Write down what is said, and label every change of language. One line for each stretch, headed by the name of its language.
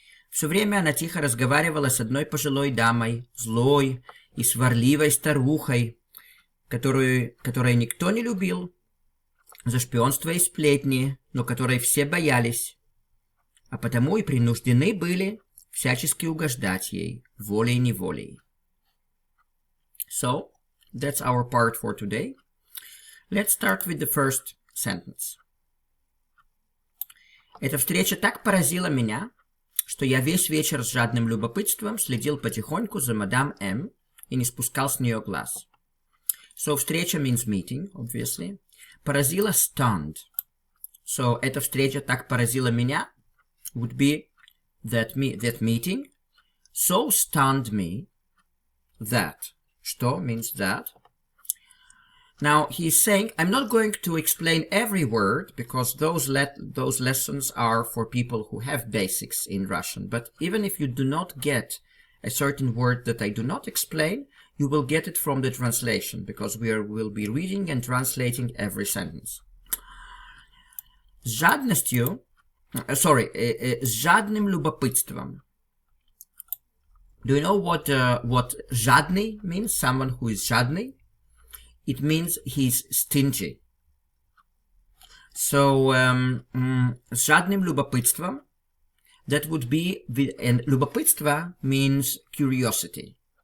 Russian: Все время она тихо разговаривала с одной пожилой дамой, злой и сварливой старухой, которой никто не любил за шпионство и сплетни, но которой все боялись, а потому и принуждены были всячески угождать ей, волей-неволей.
English: So, that's our part for today. Let's start with the first sentence.
Russian: Эта встреча так поразила меня, что я весь вечер с жадным любопытством следил потихоньку за мадам М и не спускал с нее глаз.
English: So, встреча means meeting, obviously. Поразила stunned. So,
Russian: эта встреча так поразила меня
English: would be that meeting so stunned me that Что means that. Now he's saying, I'm not going to explain every word because those lessons are for people who have basics in Russian. But even if you do not get a certain word that I do not explain, you will get it from the translation because we'll be reading and translating every sentence.
Russian: С жадностью, с жадным любопытством.
English: Do you know what жадный means? Someone who is жадный? It means he's stingy. So,
Russian: с жадным любопытством,
English: that would be, and любопытство means curiosity.